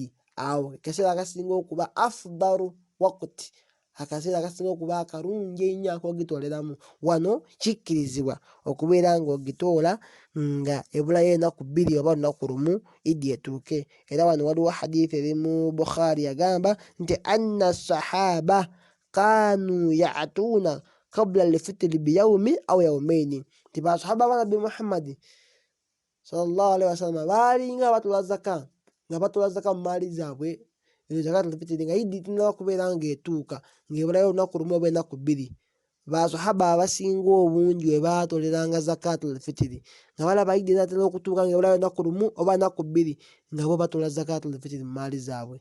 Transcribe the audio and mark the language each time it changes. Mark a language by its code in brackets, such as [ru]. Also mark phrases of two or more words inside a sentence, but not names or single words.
[lg] Awo akaseera akasinga okuba [ar] أفضل وقت, [lg] akaseera akasinga okuba akalungi ennyo ak'ogitooleramu. Wano kikkirizibwa okubeera ng'ogitoola nga ebulayo ennaku 2 oba olunaku 1 Eid etuuke. Era wano waliwo hadithi eri mu Bukhari yagamba nti [ar] أن الصحابة كانوا يأتون قبل الفطر بيوم أو يومين, [lg] nti basahaba ba Nabbi Muhammad [ar] صلى الله عليه وسلم [lg] baalinga batoola zaka mu maali zaabwe [ar] زكاة الفطر [lg] nga Eid tinaba kubeera ng'etuuka ng'ebulayo olunaku 1 oba ennaku 2. Basahaba abasinga obungi we baatooleranga [ar] زكاة الفطر [lg] nga balaba Eid enatera okutuuka ng'ebulayo olunaku 1 oba ennaku 2 nga bo batoola [ar] زكاة الفطر [lg] mu maali zaabwe.